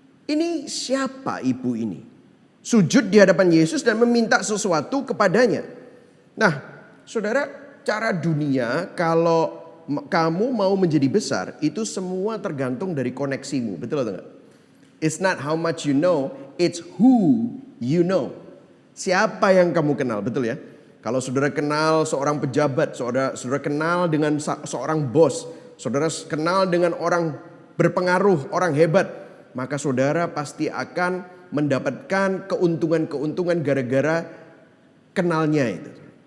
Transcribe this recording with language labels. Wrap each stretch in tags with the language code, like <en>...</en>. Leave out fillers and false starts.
<id>Ini siapa ibu ini? Sujud di hadapan Yesus dan meminta sesuatu kepadanya. Nah, saudara, cara dunia kalau kamu mau menjadi besar itu semua tergantung dari koneksimu, betul atau enggak?</id> <en>It's not how much you know, it's who you know.</en> <id>Siapa yang kamu kenal, betul ya? Kalau saudara kenal seorang pejabat, saudara kenal dengan seorang bos, saudara kenal dengan orang berpengaruh, orang hebat, maka saudara pasti akan mendapatkan keuntungan-keuntungan gara-gara kenalnya itu.</id>